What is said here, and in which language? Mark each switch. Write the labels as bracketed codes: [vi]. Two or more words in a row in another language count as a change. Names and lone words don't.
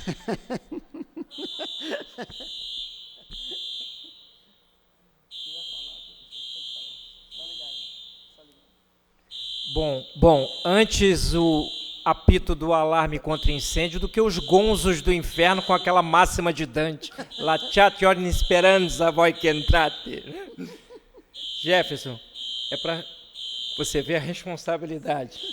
[pt] Bom, antes o apito do alarme contra incêndio do que os gonzos do inferno com aquela máxima de Dante. [it] Lasciate ogni speranza voi che entrate. [pt] Jefferson, é para você ver a responsabilidade.